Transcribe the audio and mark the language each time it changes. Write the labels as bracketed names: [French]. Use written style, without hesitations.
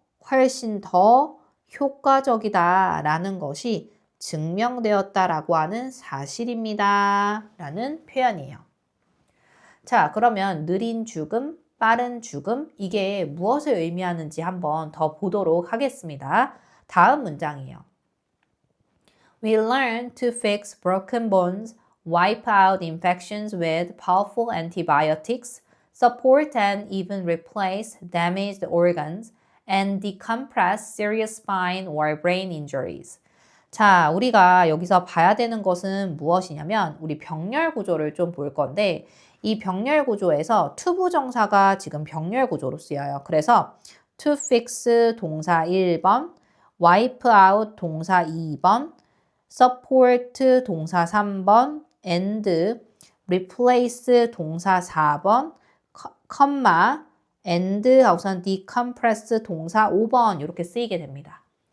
[Korean] 훨씬 더 효과적이다라는 것이 증명되었다라고 하는 사실입니다. 라는 표현이에요. 자, 그러면 느린 죽음, 빠른 죽음, 이게 무엇을 의미하는지 한번 더 보도록 하겠습니다. 다음 문장이에요. [English] We learn to fix broken bones, wipe out infections with powerful antibiotics, support and even replace damaged organs, and decompress serious spine or brain injuries. [Korean] 자, 우리가 여기서 봐야 되는 것은 무엇이냐면 우리 병렬 구조를 좀 볼 건데 이 병렬 구조에서 to 부정사가 지금 병렬 구조로 쓰여요. 그래서 to fix 동사 1번, wipe out 동사 2번, support 동사 3번, and replace 동사 4번, 컴마, and 하고선 decompress 동사 5번 이렇게 쓰이게 됩니다.